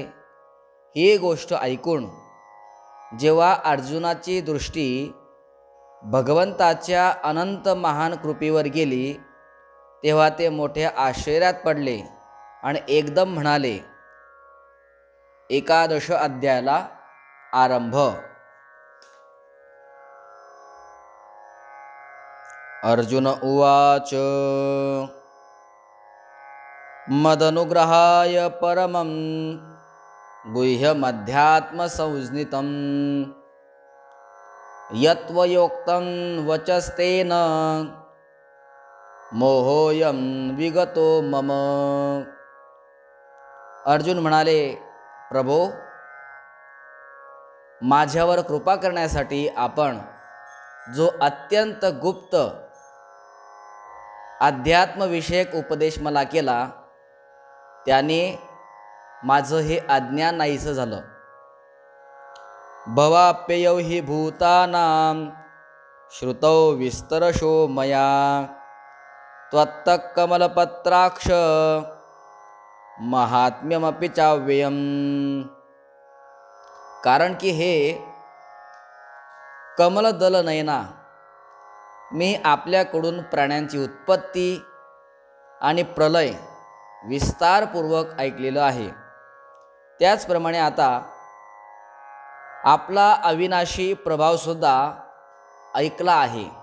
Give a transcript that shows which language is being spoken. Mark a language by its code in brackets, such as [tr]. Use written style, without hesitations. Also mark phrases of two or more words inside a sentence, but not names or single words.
[mr] ही गोष्ट ऐकून जेव्हा अर्जुनाची दृष्टी भगवंताच्या अनंत महान कृपेवर गेली, तेव्हा ते मोठ्या आश्चर्यात पडले आणि एकदम म्हणाले, 11 अध्यायाला आरंभ। [sa] अर्जुन उवाच मदनुग्रहाय परमं गुह्यमध्यात्मसंज्ञितं यत्त्वयोक्तं वचस्तेन मोहोऽयं विगतो मम। [mr] अर्जुन म्हणाले, प्रभो, माझ्यावर कृपा करण्यासाठी आपण जो अत्यंत गुप्त अध्यात्मविषयक उपदेश मला केला, त्याने माझं हे अज्ञान नाहीसं झालं। [sa] भवाप्ययौ हि भूतानां श्रुतौ विस्तरशो मया त्वत्तः कमलपत्राक्ष महात्म्यमपि चाव्ययम्। [mr] कारण की हे कमलदल नयना, मी आपल्याकडून प्राण्यांची उत्पत्ती आणि प्रलय विस्तारपूर्वक ऐकलेलं आहे। त्याचप्रमाणे आता आपला अविनाशी प्रभावसुद्धा ऐकला आहे।